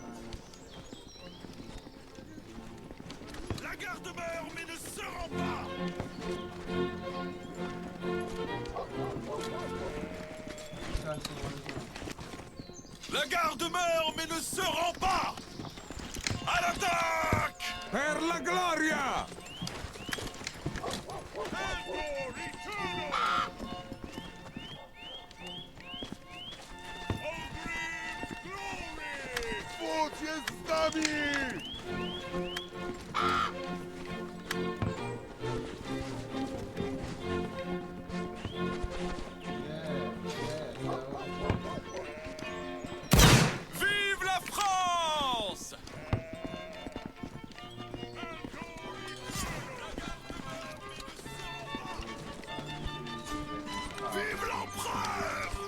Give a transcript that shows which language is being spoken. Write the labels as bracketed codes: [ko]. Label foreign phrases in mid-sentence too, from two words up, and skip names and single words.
[fr] La garde meurt mais ne se rend pas! La garde meurt mais ne se rend pas! À l'attaque! [it] Per la gloria! [pl] Bóg jest z nami! [fr] Vive la France! Vive l'empereur!